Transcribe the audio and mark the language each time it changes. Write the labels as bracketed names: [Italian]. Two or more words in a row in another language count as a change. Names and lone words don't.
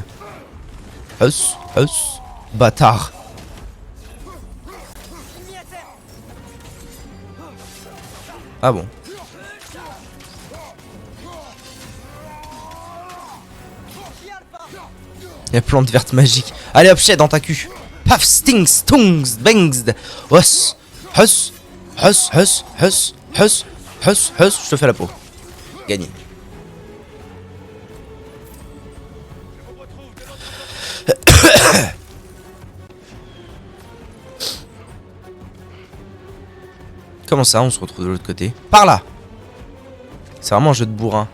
[French] Hus, hus. Bâtard. Ah bon. La plante verte magique. Allez hop, shed dans ta cul. Paf, stings, stungs, bangs. Hus, hus, hus, hus, hus, hus, hus, hus. Je te fais la peau. Gagné. Comment ça, on se retrouve de l'autre côté? Par là. C'est vraiment un jeu de bourrin.